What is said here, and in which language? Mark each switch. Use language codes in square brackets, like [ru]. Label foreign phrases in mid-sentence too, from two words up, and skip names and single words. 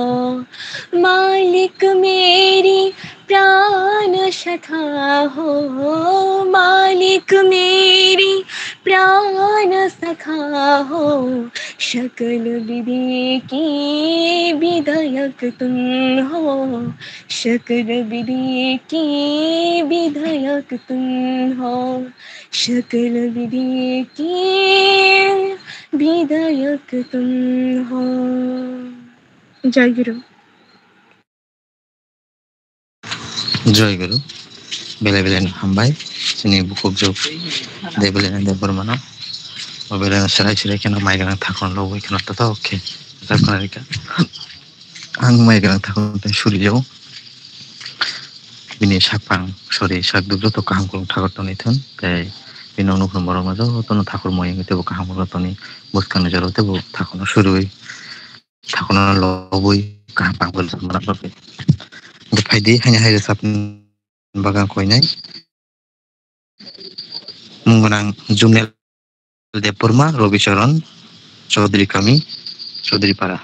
[hi] मालिक मेरी प्राण सखा हो, मालिक मेरी प्राण सखा हो, सकल विधि की विधायक तुम हो, सकल विधि की विधायक तुम हो, सकल विधि की विधायक तुम हो। जय गुरु। [trp] जय गुरु बेले बेले हामबाय जोंनि बुकुब जौ दे बेले दे बर्मानो बेले सराय सिराय केन माइ गोनां थाखन लबो केन तता ओके जाखनारिका आं माइ गोनां थाखन सुरियाव बिनि सापां सरि सागदुब्र तो काहाम कुलुं थागत तनि थुन जाय बिनि अनुक्रम बरमा जो तनो थाखर मय तेबो काहाम कुलुं तनि बुसखान जरो तेबो थाखन सुरुय थाखन लबोय काहाम पांगल समरा बाबे फायदि हायना हायरे साप बागान खयनाय मुंगनां जुमनेल देबबर्मा रबिचरन चौधरी कामी चौधरी पारा।